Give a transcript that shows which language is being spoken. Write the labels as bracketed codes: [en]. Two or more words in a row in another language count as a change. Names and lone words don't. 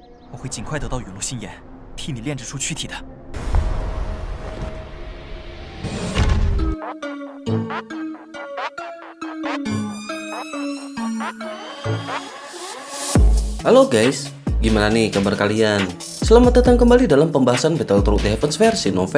[zh] 我会尽快得到陨落心炎，替你炼制出躯体的。 [id] Halo guys, gimana nih kabar kalian? Selamat datang kembali dalam pembahasan Battlethrough the Heavens versi novel.